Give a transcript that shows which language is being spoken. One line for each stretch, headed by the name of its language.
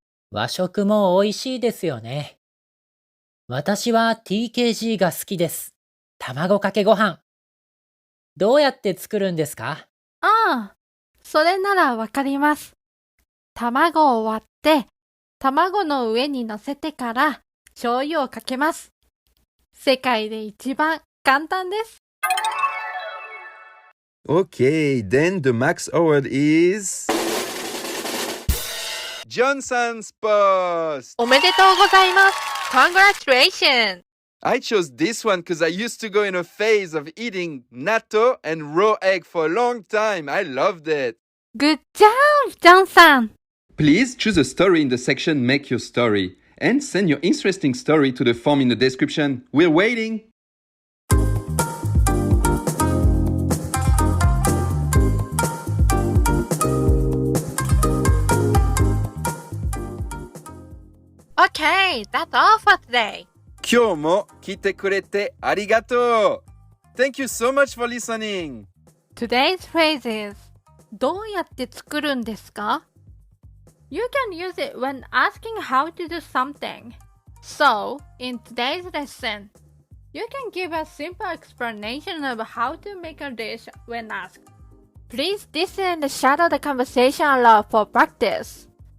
Japanese: 和食も美味しいですよね。私は TKG が好きです。卵かけご飯。どうやって作るんですか？ああ、それならわかります。卵を割って、卵の上に乗せてから醤油をかけます。世界で一番簡単です。
English: Okay, then the max award is Johnson's Post.
Japanese: おめでとうございます。
English: Congratulations! I chose this one because I used to go in a phase of eating natto and raw egg for a long time. I loved it. Good job, ジョンさん。 Please choose a story in the section Make Your Story and send your interesting story to the form in the description. We're waiting. Okay, that's all for today.
Japanese: 今日も来てくれてありがとう.
English: Thank you so much for listening. Today's phrase is
Japanese: どうやって作るんですか?
English: You can use it when asking how to do something. So, in today's lesson, you can give a simple explanation of how to make a dish when asked. Please listen and shadow the conversation aloud for practice.